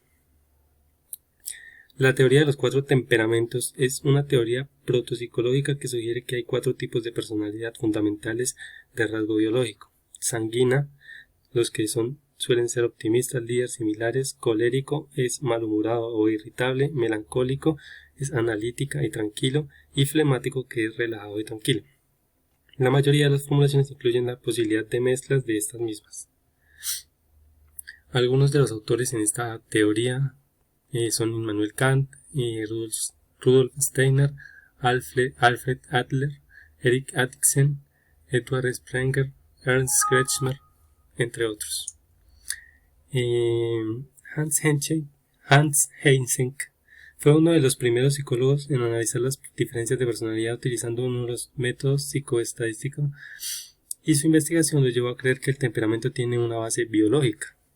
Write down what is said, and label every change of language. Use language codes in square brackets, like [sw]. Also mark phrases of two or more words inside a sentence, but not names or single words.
[es] La teoría de los 4 temperamentos es una teoría protopsicológica que sugiere que hay 4 tipos de personalidad fundamentales de rasgo biológico: sanguínea, los que suelen ser optimistas, líderes similares; colérico es malhumorado o irritable; melancólico es analítica y tranquilo; y flemático, que es relajado y tranquilo. La mayoría de las formulaciones incluyen la posibilidad de mezclas de estas mismas. Algunos de los autores en esta teoría son Immanuel Kant, Rudolf Steiner, Alfred Adler, Erik Erikson, Edward Sprenger, Ernst Kretschmer, entre otros. Hans Eysenck fue uno de los primeros psicólogos en analizar las diferencias de personalidad utilizando uno de los métodos psicoestadísticos, y su investigación lo llevó a creer que el temperamento tiene una base biológica.